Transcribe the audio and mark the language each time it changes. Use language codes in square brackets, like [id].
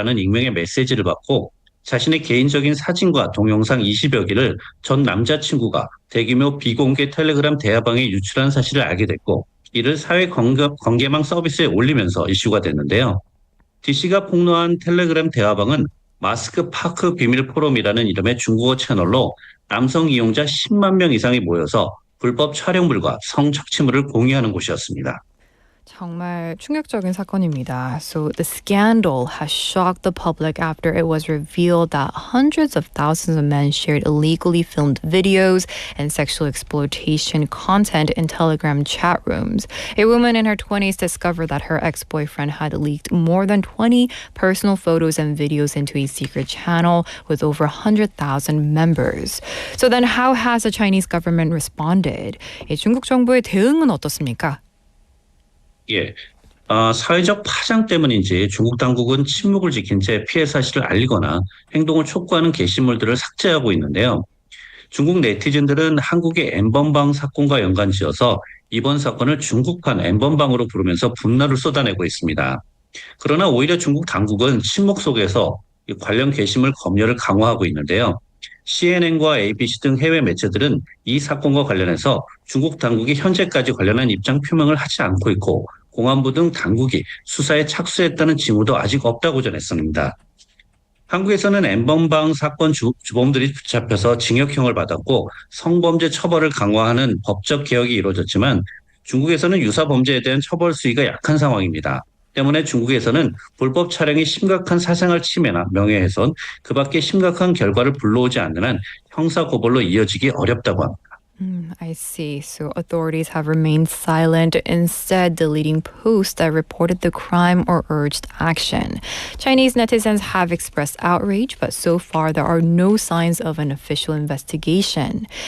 [ko] 라는 익명의 메시지를 받고 자신의 개인적인 사진과 동영상 20여 개를 전 남자친구가 대규모 비공개 텔레그램 대화방에 유출한 사실을 알게 됐고 이를 사회 관계망 서비스에 올리면서 이슈가 됐는데요. D씨가 폭로한 텔레그램 대화방은 마스크 파크 비밀 포럼이라는 이름의 중국어 채널로 남성 이용자 10만 명 이상이 모여서 불법 촬영물과 성착취물을 공유하는 곳이었습니다. 정말 충격적인 사건입니다. [en] So the scandal has shocked the public after it was revealed that hundreds of thousands of men shared illegally filmed videos and sexual exploitation content in Telegram chat rooms. A woman in her 20s discovered that her ex-boyfriend had leaked more than 20 personal photos and videos into a secret channel with over 100,000 members. So then how has the Chinese government responded? [ko] 중국 정부의 대응은 어떻습니까? 예, 사회적 파장 때문인지 중국 당국은 침묵을 지킨 채 피해 사실을 알리거나 행동을 촉구하는 게시물들을 삭제하고 있는데요. 중국 네티즌들은 한국의 N번방 사건과 연관지어서 이번 사건을 중국판 N번방으로 부르면서 분노를 쏟아내고 있습니다. 그러나 오히려 중국 당국은 침묵 속에서 관련 게시물 검열을 강화하고 있는데요. CNN과 ABC 등 해외 매체들은 이 사건과 관련해서 중국 당국이 현재까지 관련한 입장 표명을 하지 않고 있고 공안부 등 당국이 수사에 착수했다는 징후도 아직 없다고 전했습니다. 한국에서는 N번방 사건 주범들이 붙잡혀서 징역형을 받았고 성범죄 처벌을 강화하는 법적 개혁이 이루어졌지만 중국에서는 유사 범죄에 대한 처벌 수위가 약한 상황입니다. 때문에 중국에서는 불법 촬영이 심각한 사생활 침해나 명예훼손, 그 밖에 심각한 결과를 불러오지 않는 한 형사 고발로 이어지기 어렵다고 합니다. [en] I see. So authorities have remained silent, instead deleting posts that reported the crime or urged action. Chinese netizens have expressed outrage, but so far there are no signs of an official investigation.